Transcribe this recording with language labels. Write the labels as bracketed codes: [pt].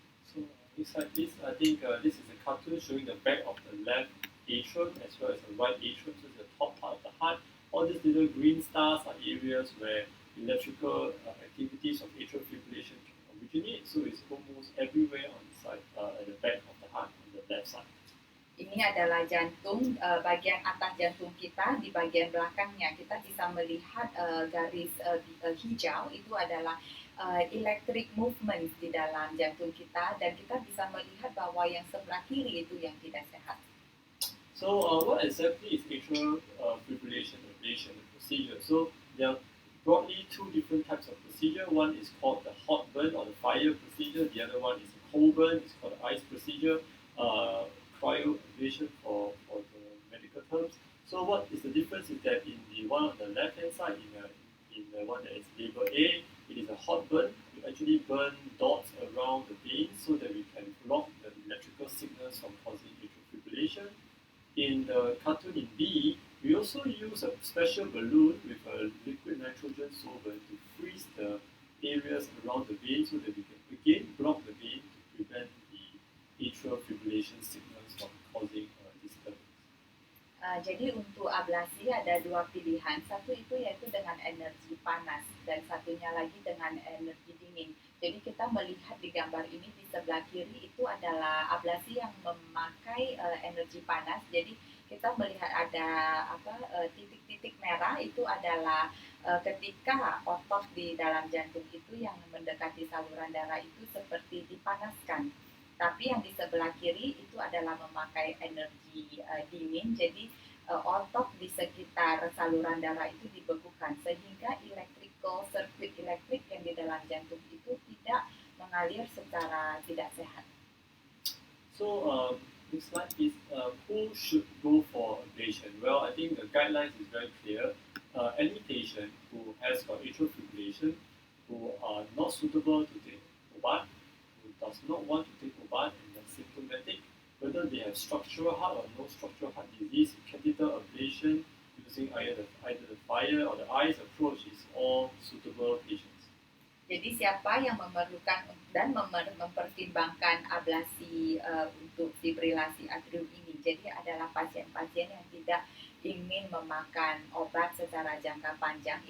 [id] So beside this, I think this is a cartoon showing the back of the left atrium as well as the right atrium, so the top part of the heart. All these little green stars are areas where electrical activities of atrial fibrillation can originate. So it's almost everywhere on the side, at the back of the heart, on the left side. Ini adalah jantung, bagian atas jantung kita, di bagian belakangnya kita bisa melihat garis hijau, itu adalah [en] electric movement [id] di dalam jantung kita, dan kita bisa melihat bahwa yang sebelah kiri itu yang tidak sehat. [en] So what exactly is atrial fibrillation ablation procedure? So there are broadly two different types of procedure. One is called the hot burn or the fire procedure. The other one is the cold burn. It's called the ice procedure. Cryoablation for the medical terms. So what is the difference is that in the one on the left hand side, in the one that is labeled A, it is a hot burn. We actually burn dots around the veins so that we can block the electrical signals from causing atrial fibrillation. In the cartoon in B, we also use a special balloon with a liquid nitrogen solvent to freeze the areas around the vein so that we can again block the vein to prevent the atrial fibrillation signals from causing disturbance. [id] Jadi untuk ablasi ada dua pilihan, satu itu yaitu dengan energi panas dan satunya lagi dengan energi dingin. Jadi kita melihat di gambar ini di sebelah kiri itu adalah ablasi yang memakai energi panas. Jadi kita melihat ada titik-titik merah, itu adalah ketika otot di dalam jantung itu yang mendekati saluran darah itu seperti dipanaskan. Tapi yang di sebelah kiri itu adalah memakai energi dingin, jadi otot di sekitar saluran darah itu dibekukan sehingga sirkuit elektrik yang di dalam jantung itu tidak mengalir secara tidak sehat. [en] So next slide is who should go for ablation? Well, I think the guidelines is very clear. Any patient who has got atrial fibrillation, who are not suitable to take obat, does not want to take obat and are symptomatic, whether they have structural heart or no structural heart disease, catheter ablation using either the fire or the ice approach is all suitable patients. [id] Jadi siapa yang memerlukan dan mempertimbangkan ablasi untuk fibrilasi atrium ini, jadi adalah pasien-pasien yang tidak ingin memakan obat secara jangka panjang.